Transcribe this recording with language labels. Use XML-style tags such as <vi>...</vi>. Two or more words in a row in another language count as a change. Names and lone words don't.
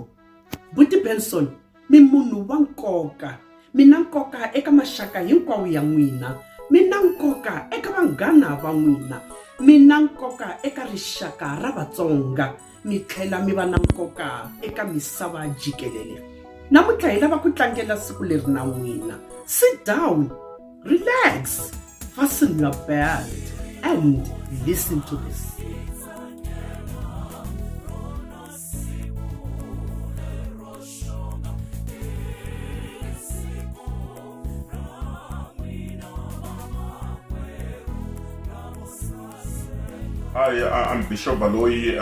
<ts>Buti Benson mi munhu wa nkoka, mina nkoka eka maxaka hinkwawo ya n'wina, mina nkoka eka vanghana va n'wina, mina nkoka eka rixaka ra Vatsonga, mi tlhela mi va na nkoka eka misava jikelele. Namuntlha hi lava ku tlangela siku leri na n'wina.</ts> <en>Sit down, relax, fasten your belt and listen to this. Hi, I'm Bishop Baloyi.</en>